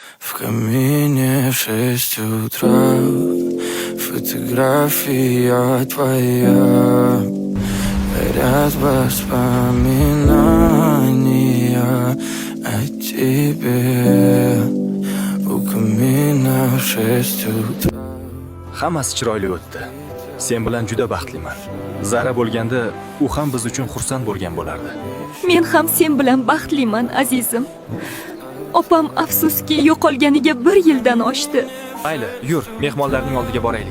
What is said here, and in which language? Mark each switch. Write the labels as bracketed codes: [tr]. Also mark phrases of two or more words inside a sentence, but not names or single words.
[ru] В камине в 6 утра фотография твоя. Горят воспоминания о тебе. У камина в 6 утра. [uz] Hammasi chiroyli o'tdi. Sen bilan juda baxtliman. Zara bo'lganda, u ham biz uchun xursand bo'lgan bo'lardi. Men ham sen bilan baxtliman, azizim. Opam afsuski yo'qolganiga 1 yildan oshdi. Mayli, yur, mehmonlarning oldiga boraylik.